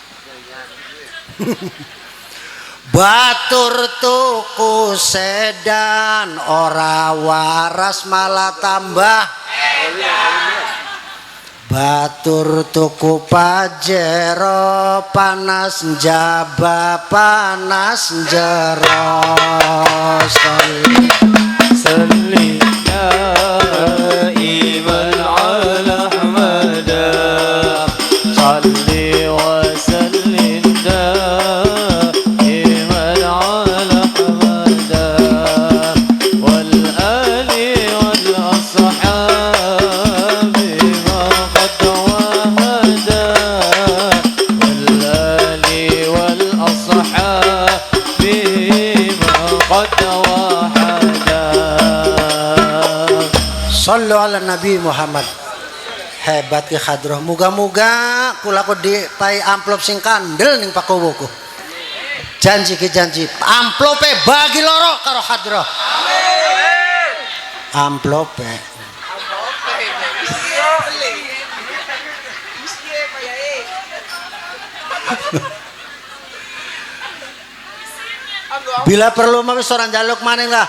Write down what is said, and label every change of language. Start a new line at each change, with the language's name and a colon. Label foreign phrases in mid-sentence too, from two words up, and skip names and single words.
Javanese: Batur tuku sedan ora waras malah tambah. Batur tuku pajero panas jaba panas jero.
Arabic: صل دائما على أحمدا. صل وسلم دائما على أحمدا. والآل والأصحاب ما قد وحدا. والآل والأصحاب ما قد وحدا. صلوا على النبي محمد.
Javanese: Hebat ki hadroh. Muga-muga kula ku dipai amplop sing kandel ning pakowoku. Janji ki janji. Amplope bagi loro karo hadroh. Amin. Amplope. Bila perlu mah wis ora njaluk maning lah.